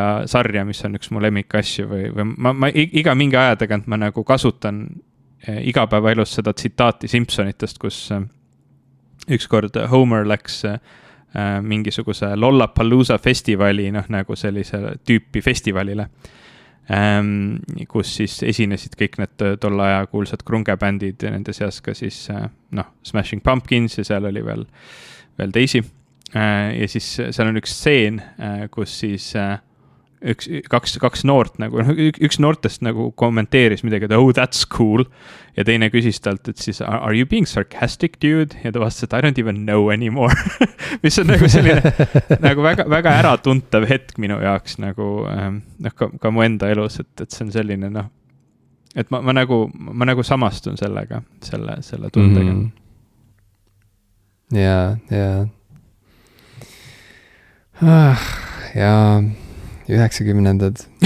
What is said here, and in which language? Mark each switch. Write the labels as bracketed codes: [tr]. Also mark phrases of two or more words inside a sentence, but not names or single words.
[et] sarja, mis on üks mu lemmikasju või ma iga mingi aja tagant ma nagu kasutan igapäevaelus seda tsitaati Simpsonitest, kus ükskord Homer läks mingisuguse Lollapalooza festivali, nagu sellise tüüpi festivalile, kus siis esinesid kõik need tolle aja kuulsad grunge-bändid ja nende seas ka siis Smashing Pumpkins ja seal oli veel teisi. ja siis seal on üks stseen, kus siis kaks noort nagu, üks noortest nagu kommenteeris midagi, et [en] oh that's cool, [et] ja teine küsis talt, et siis [en] are you being sarcastic dude, [et] ja ta vastas, et [en] I don't even know anymore [et] mis on nagu selline nagu väga äratuntav hetk minu jaoks nagu ka mu enda elus, et see on selline et ma nagu samastun sellega, selle tundega. Ja 90-ndad.